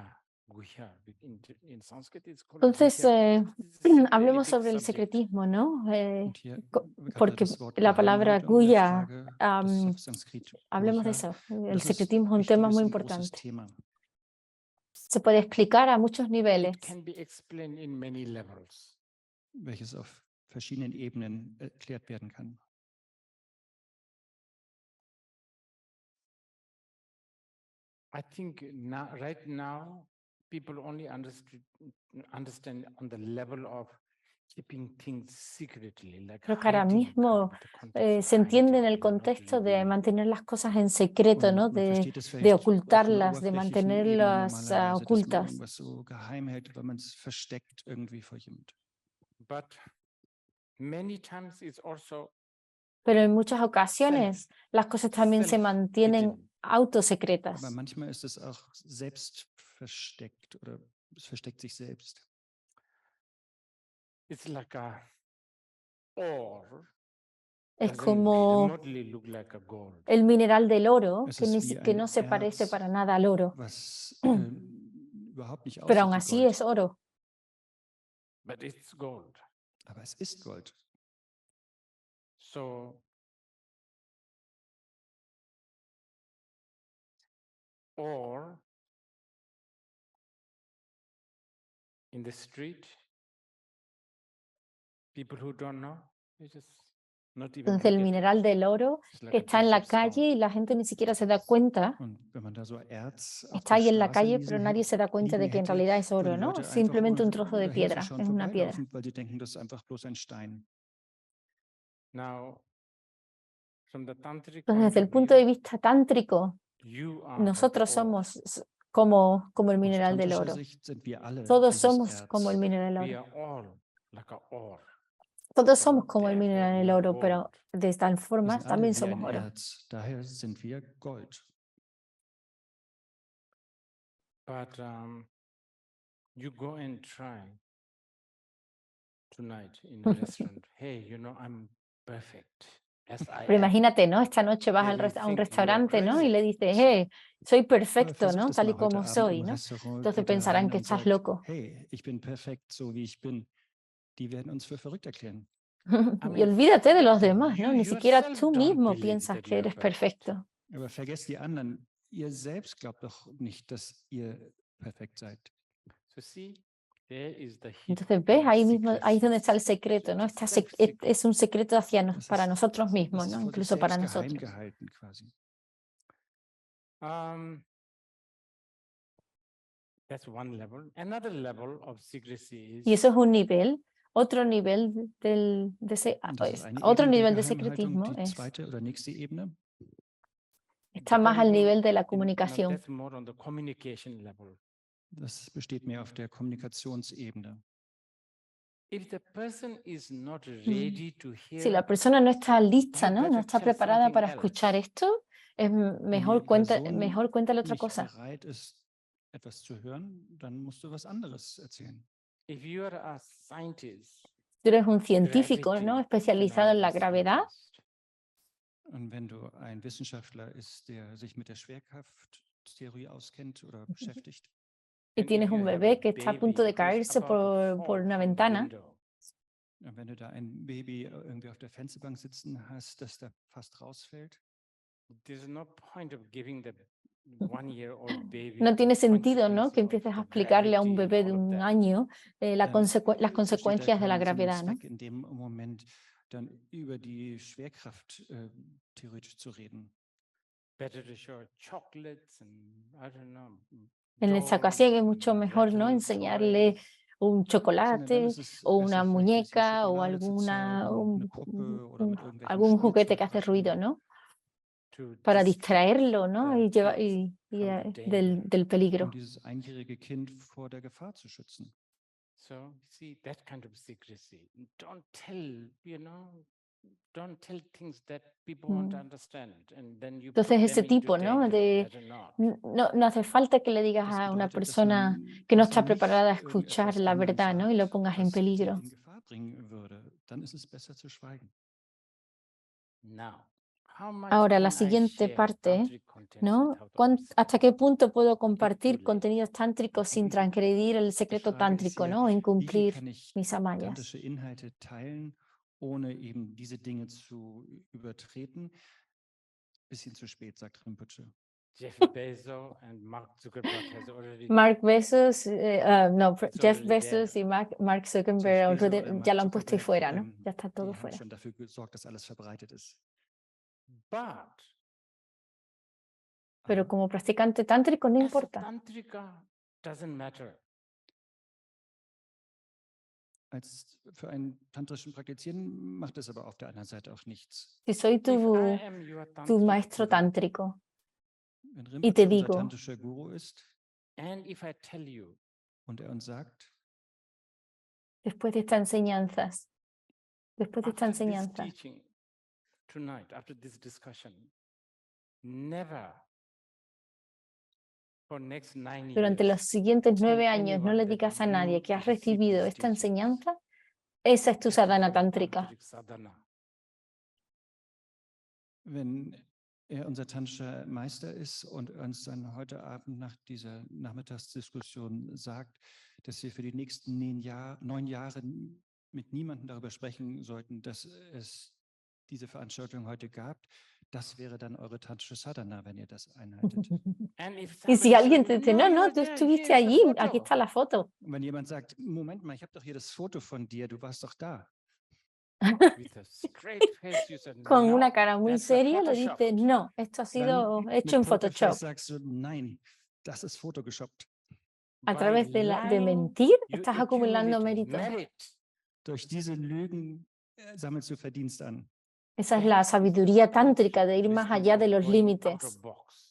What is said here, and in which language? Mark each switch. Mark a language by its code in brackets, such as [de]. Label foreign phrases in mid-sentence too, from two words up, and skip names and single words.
[en] Guhya. In Sanskrit, it's called [es] Entonces, [en] guhya. This is a really [es] hablemos [en] big [es] sobre el [en] subject. [es] secretismo, ¿no? [de] Und hier gab [es] Porque [de] das Wort [es] la palabra [de] Geheimhaltung in der [es] guya, [de] Frage des auf Sanskrit [es] hablemos de Guhya. eso. El [de] Das ist [es] secretismo es un [de] wichtiges [es] tema muy [de] und großes [es] importante. [de] Thema. [es] Se puede explicar a muchos niveles. [en] It can be explained in many levels. [de] Welches auf verschiedenen Ebenen erklärt werden kann. [en] I think right now, people only understand on the level of keeping things secretly, like [es] Creo que ahora [en] hiding [es] mismo [en] the context of [es] se entiende en [en] hiding, [es] el contexto de [en] revealing. [es] mantener las cosas en secreto, ¿no? [de] Und man versteht es [es] De [de] vielleicht auch von der [es] ocultarlas, de [de] oberflächlichen Ebene [es] mantenerlas [de] normalerweise, dass man [es] ocultas. [de] irgendwas so geheim hält, weil man es versteckt irgendwie vor jemand. [en] But many times it's also [es] Pero en muchas ocasiones las cosas también se mantienen [en] hidden. [es] autosecretas. [de] Aber manchmal ist es auch selbst versteckt oder es versteckt sich selbst. [en] It's like a ore. [es] Es [en] Doesn't [es] como [en] remotely look like a gold. [es] el mineral del oro, [de] Es [es] que, [de] ist wie [es] que [de] ein [es] no se parece [de] Erz, [es] para nada al oro, [de] was überhaupt nicht [es] pero aún [de] aussieht wie [es] así [de] Gold. [es] es oro. [en] But it's gold. [de] Aber es ist Gold. [en] So or in the street, people who don't know, they just not even [es] Entonces el [en] look at it. [es] mineral del oro [en] It's like [es] que [en] a [es] está en [en] piece [es] la [en] of stone. [es] calle y la gente ni siquiera se da cuenta, [de] Und wenn man da so Erz auf [es] está [de] der [es] ahí en la [de] Straße [es] calle, pero nadie se da cuenta de [de] liegen [es] que en [de] hätte, [es] realidad es oro, [de] würden [es] ¿no? [de] Leute einfach [es] Simplemente [de] ohne [es] un trozo de [de] dahin [es] piedra, [de] zu schauen [es] es una piedra. [de] vorbeilaufen, weil sie denken, das ist einfach bloß ein Stein. [en] Now, from the tantric [es] Entonces, [en] point [es] desde el [en] of [es] punto de [en] view, [es] vista tántrico, [en] you are like the [es] nosotros [en] ore. [es] somos como el [de] Aus [es] mineral del [de] tantrischer [es] oro. [de] Sicht sind wir alle [es] Todos [de] dieses [es] somos como el [de] Erz. [es] mineral del [en] We [es] oro. [en] are all like a ore. [es] Todos [en] So [es] somos como el [en] therefore [es] mineral [en] we [es] del [en] are [es] oro, pero [en] gold. [es] de tal [de] Wir [es] forma [de] sind alle [es] también [de] wie [es] somos [de] ein [es] oro. [de] Erz, daher sind wir Gold. [en] But you go and try tonight in a restaurant. Hey, I'm perfect as I [es] Pero [en] am. [es] imagínate, ¿no? Esta noche vas [en] They [es] al [en] will [es] a un [en] think you are [es] restaurante, ¿no? Y [en] crazy. [es] le dices, soy perfecto, [de] Versuch [es] ¿no? [de] das [es] Tal y [de] mal heute [es] como [de] Abend [es] soy, [de] im [es] ¿no? [de] Restaurant. [es] Entonces [de] Geht da [es] pensarán [de] rein [es] que [de] und [es] estás [de] sagt, [es] loco. [de] hey, ich bin perfekt, so wie ich bin. Die werden uns für verrückt erklären. [es] Y olvídate de los demás, ¿no? [en] you [es] Ni siquiera [en] yourself [es] tú [en] don't [es] mismo [en] believe [es] piensas [en] that [es] que [en] you are [es] eres [en] perfect. [es] perfecto. [de] Aber vergesst die anderen. Ihr selbst glaubt doch nicht, dass ihr perfekt seid. [en] So see, there is the hidden [es] Entonces, ¿ves? Ahí mismo, ahí es donde está el [en] secret. [es] secreto, ¿no? [en] It's a [es] Está [en] self-secret. [es] es un secreto [de] Das [es] para [de] ist- [es] nosotros mismos, [de] Das ist [es] ¿no? [de] vor sich [es] Incluso para [de] selbst geheim [es] nosotros. [de] gehalten quasi. [en] That's one level. Another level of secrecy [es] Y [en] is [es] eso es un nivel. Otro nivel [de] Und das ist eine [es] otro [de] Ebene der [es] nivel de [de] Geheimhaltung, [es] secretismo [de] die [es] es [de] zweite oder nächste Ebene. [es] está más al nivel de la [en] now [es] comunicación. [en] that's more on the communication level. [de] Das besteht mehr auf der Kommunikationsebene. [en] If the person is not ready to [es] Si [en] hear, [es] la persona no está lista, [en] you [es] ¿no? No [en] better [es] está [en] tell [es] preparada [en] something [es] para [en] else. [es] escuchar esto, es [de] Wenn [es] mejor [de] die Person [es] cuéntale otra [de] nicht [es] cosa. [de] bereit ist, etwas zu hören, dann musst du was anderes erzählen. [en] If you are a scientist, [es] Tú eres un científico, [en] gravity [es] ¿no? Especializado en la [en] phenomena [es] gravedad. [en] scientist, [de] Und wenn du ein Wissenschaftler ist, der sich mit der Schwerkrafttheorie auskennt oder beschäftigt, [es] Y [en] and if [es] tienes [en] you [es] un [en] have a [es] bebé que está a punto de [en] baby just [es] caerse [en] about to [es] por [en] fall [es] una [en] from the [es] ventana, [en] window, [de] und wenn du da ein Baby irgendwie auf der Fensterbank sitzen hast, das da fast rausfällt, [en] there's no point of giving the 1-year-old baby [es] no tiene [en] the [es] sentido, ¿no? [en] consequences [es] Que [en] of [es] empieces a [en] the [es] explicarle a un [en] gravity and [es] bebé de [en] all of [es] un [en] that. [es] año las [de] besteht da [es] consecuencias de la [de] kein Sinn und [es] gravedad, ¿no? [de] Zweck in dem Moment dann über die Schwerkraft theoretisch zu reden. [en] Better to show chocolates and I don't know. [es] En esa ocasión es [en] dolls [es] mucho [en] and [es] mejor, ¿no? [en] rattle [es] Enseñarle [en] toys. [es] un [de] Sondern dann [es] chocolate [de] ist es [es] o [de] besser, [es] una [de] vielleicht ein bisschen [es] muñeca o [de] Schokolade zu zeigen, eine Puppe oder mit irgendwelchem [es] algún juguete que hace [de] Spielzeug [es] ruido, [de] rascheln. [es] ¿no? [en] To [es] Para [en] distract [es] distraerlo, ¿no? [en] the [es] Y, [en] kids from the danger. [es] del peligro. [de] Um dieses einjährige Kind vor der Gefahr zu schützen. [en] So see that kind of secrecy. Don't tell, don't tell things that people won't understand, and then you put [es] Entonces ese [en] them into [es] tipo, ¿no? [en] danger. Better not. [es] No hace falta que le digas [de] Das [es] a una [de] bedeutet, dass [es] persona [de] man [es] que no [de] besser [es] está preparada a [de] nicht [es] escuchar [de] irgendetwas [es] la [de] anderen [es] verdad, ¿no? Y lo [de] sagt, [es] pongas en [de] was die [es] peligro. [de] in Gefahr bringen würde. Dann ist es besser zu schweigen. [en] Now, how much [es] Ahora, la [en] can I [es] siguiente [en] share [es] parte, [en] tantric contents [es] ¿no? [en] without others? [es] ¿Hasta qué punto puedo compartir [en] late. [es] contenidos tántricos sin transgredir el [de] Die [es] secreto [de] Frage ist [es] tántrico, [de] hier, [es] ¿no? [de] wie viel [es] Incumplir [de] kann ich [es] mis amayas. [de] tantrische Inhalte teilen, ohne eben diese Dinge zu übertreten? Bisschen zu spät, sagt Rinpoche. [en] Jeff Bezos and Mark Zuckerberg has already [es] Mark Bezos, no, [en] It's [es] Jeff [en] already [es] Bezos [en] there. [es] y Mark [de] Jeff [es] Zuckerberg [de] Bezos oder [es] ya [de] Mark [es] lo han puesto ahí [de] Zuckerberg, [es] fuera, ¿no? Ya está todo [de] die haben [es] fuera. [de] schon dafür gesorgt, dass alles verbreitet ist. [en] But [es] Pero como practicante tántrico no [en] as a [es] importa. [en] tantrika doesn't matter. [de] Für einen tantrischen Praktizierenden macht es aber auf der anderen Seite auch nichts. [es] Si soy [en] If I am your [es] tu [en] tantric [es] maestro [en] guru, [es] tántrico [de] Wenn y te Rinpoche unser [es] digo, [de] tantrischer Guru ist [en] and if I tell you [de] und er uns sagt, [es] después de estas enseñanzas, [en] after this teaching tonight, after this discussion, never for next 9 [es] durante [en] years, [es] los siguientes [en] tell [es] 9 años no [en] anyone [es] le [en] that [es] digas a [en] you [es] nadie que has [en] received [es] recibido [en] this [es] esta [en] teaching. [es] enseñanza, esa es tu [en] That is [es] sadhana [en] your [es] tántrica. [en] tantric sadhana. [de] wenn er unser tantrischer Meister ist und uns dann heute Abend nach dieser Nachmittagsdiskussion sagt, dass wir für die nächsten 9 Jahre mit niemandem darüber sprechen sollten, dass es diese Veranstaltung heute gab, das wäre dann eure tantrische Sadhana, wenn ihr das einhaltet. [en] And if [es] Y si [en] somebody [es] alguien [en] says, [es] te dice, no, [en] you [es] no, [en] were [es] tú [en] there, [es] estuviste [en] here's the [es] allí, [en] photo. [es] aquí está la foto. [de] Und wenn jemand sagt, Moment mal, ich habe doch hier das Foto von dir, du warst doch da. [en] with a straight face, you said, [es] con una [en] "No, [es] cara muy [en] that's a [es] seria, le dice, [en] Photoshopped." [es] no, esto ha sido [de] Dann [es] hecho en [de] mit Pokerface [es] Photoshop. [de] sagst du, nein, das ist photoshoppt. [es] A [en] By [es] través de [en] lying, [es] mentir, [en] you [es] estás acumulando [en] accumulate [es] méritos. [en] merit. [de] Durch diese Lügen sammelst du Verdienst an. [es] Esa es la sabiduría tántrica, de ir más allá de los [en] Going out [es] límites. [en] of box.